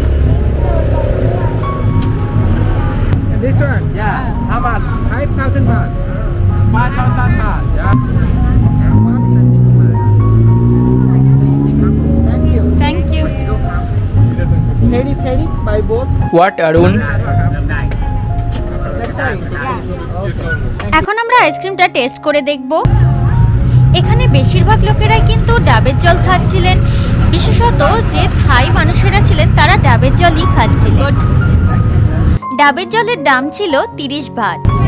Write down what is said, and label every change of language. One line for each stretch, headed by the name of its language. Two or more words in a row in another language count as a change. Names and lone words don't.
English: This one, yeah how much 5,000 baht. 5,000 baht yeah Thank you. Thank you. Peri by boat. What Arun
Thai: เริ่มได้
English: Next time.
Bangla: এখন আমরা আইসক্রিমটা টেস্ট করে দেখব। এখানে বেশিরভাগ লোকেরাই কিন্তু ডাবের জল খাচ্ছিলেন। বিশেষত যে থাই মানুষেরা ছিলেন তারা ডাবের জলই খাচ্ছিলেন। ডাবের জলের দাম ছিল 30 বাht।